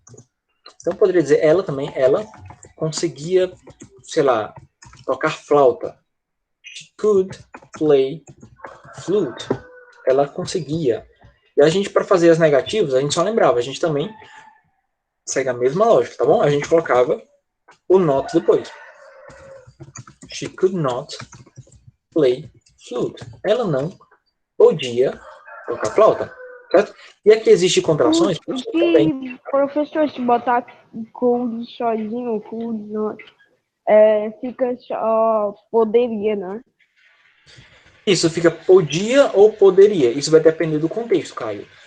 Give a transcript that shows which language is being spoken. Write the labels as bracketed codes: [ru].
[pt] Então, eu poderia dizer ela também, ela conseguia, sei lá, tocar flauta. [en] She could play flute. [pt] Ela conseguia. E a gente, para fazer as negativas, a gente só lembrava, a gente também segue a mesma lógica, tá bom? A gente colocava o not depois. [en] She could not play flute. [pt] Ela não podia tocar flauta, certo? E aqui existe contrações, também. Professor, se botar could sozinho, could not, fica só poderia, né? Isso fica podia ou poderia. Isso vai depender do contexto, Caio.